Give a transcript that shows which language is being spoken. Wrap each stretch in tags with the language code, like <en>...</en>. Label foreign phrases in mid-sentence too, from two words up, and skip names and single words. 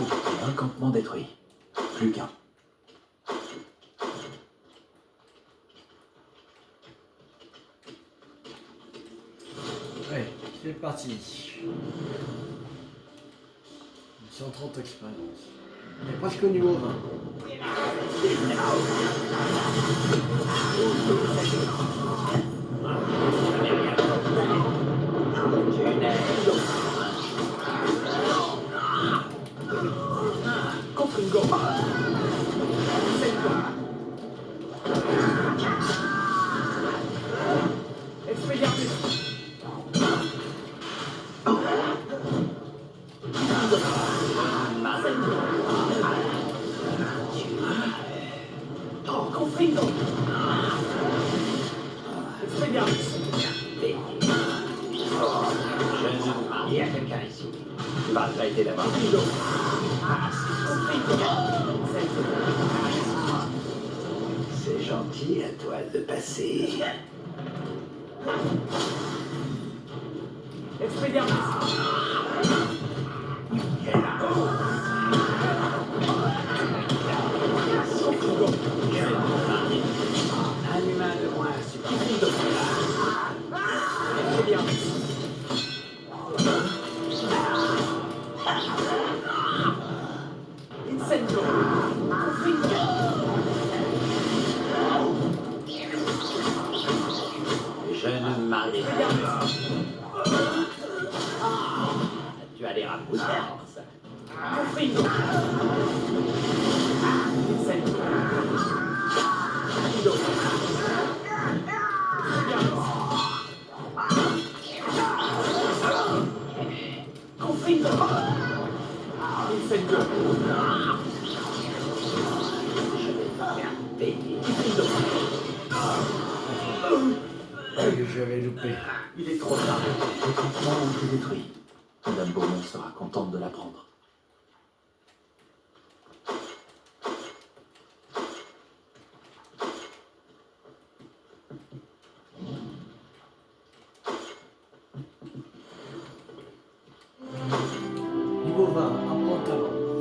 <fr>Un campement détruit. Plus qu'un. Allez, c'est parti. 130 expériences. On est presque au niveau 20. Confringo. Incendio. Expelliarmus. Confringo. Expelliarmus. Je ne vous marie à quelqu'un ici. Tu vas traiter d'abord. Confringo. Confringo. Incendio. C'est gentil à toi de passer. Expelliarmus. Confringo. Un humain de moins Confringo. Expelliarmus. Incendio. Confringo. Je ne m'arrêterai pas. Tu as l'air à bout de force. Confringo. Incendio. Confringo. Expelliarmus. Confringo. Incendio. Je vais te faire payer. Confringo. J'avais loupé. Il est trop tard. Les campements ont été détruits. Madame Beaumont sera contente de l'apprendre. Niveau 20, apprendre talent.</fr>